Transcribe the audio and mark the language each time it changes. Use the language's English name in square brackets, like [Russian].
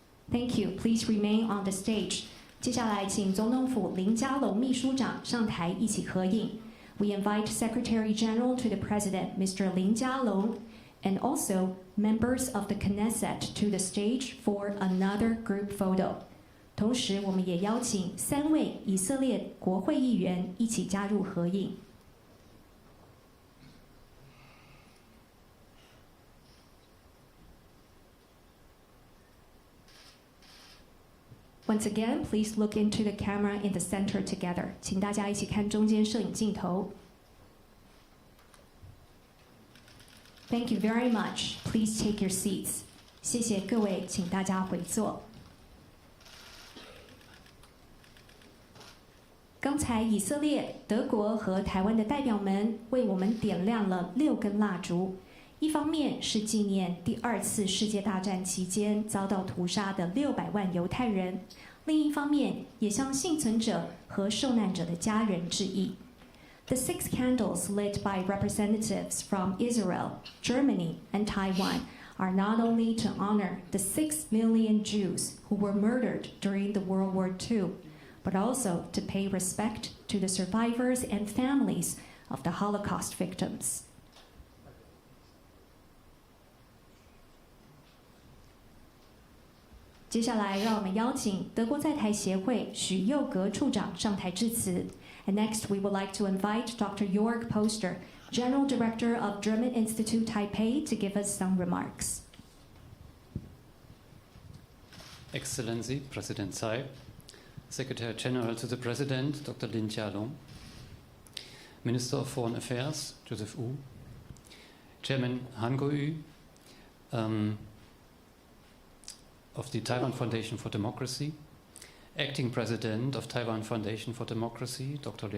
[English] Thank you. Please remain on the stage. [Chinese] 接下来，请总统府林佳龙秘书长上台一起合影。 [English] We invite Secretary General to the President, Mr. Lin Jialong, and also members of the Knesset to the stage for another group photo. [Chinese] 同时，我们也邀请3位以色列国会议员一起加入合影。 [English] Once again, please look into the camera in the center together. [Chinese] 请大家一起看中间摄影镜头。 [English] Thank you very much. Please take your seats. [Chinese] 谢谢各位，请大家回座。刚才以色列、德国和台湾的代表们为我们点亮了6根蜡烛，一方面是纪念第2次世界大战期间遭到屠杀的600万犹太人，另一方面也向幸存者和受难者的家人致意。 [English] The 6 candles lit by representatives from Israel, Germany, and Taiwan are not only to honor the 6 million Jews who were murdered during the World War II, but also to pay respect to the survivors and families of the Holocaust victims. [Chinese] 接下来，让我们邀请德国在台协会许佑格处长上台致辞。 [English] And next, we would like to invite Dr. Jörg Poster, General Director of German Institute Taipei, to give us some remarks. Excellency, President Tsai, Secretary General to the President, Dr. Lin佳龍, Minister of Foreign Affairs, Joseph Wu, Chairman韓國瑜, of the Taiwan Foundation for Democracy, Acting President of Taiwan Foundation for Democracy, Dr.